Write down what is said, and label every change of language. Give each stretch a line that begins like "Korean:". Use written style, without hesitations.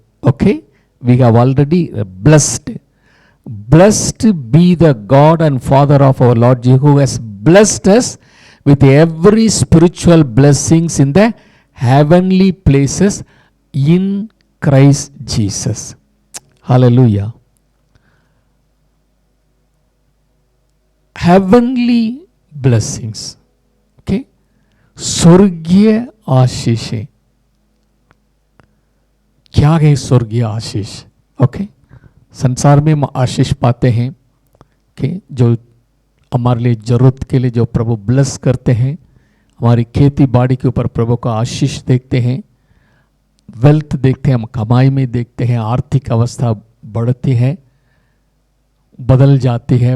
English: Okay, we have already blessed, blessed be the God and Father of our Lord ji, who has blessed us with every spiritual blessings in the heavenly places in Christ Jesus. Hallelujah. Heavenly blessings. Okay?
Hindi: स्वर्गीय आशीषें, क्या है स्वर्गीय आशीष? Okay, संसार में हम आशीष पाते हैं कि जो हमारे लिए जरूरत के लिए जो प्रभु ब्लेस करते हैं, हमारी खेती बाड़ी के ऊपर प्रभु का आशीष देखते हैं, वेल्थ देखते हैं, हम कमाई में देखते हैं, आर्थिक अवस्था बढ़ती है, बदल जाती है।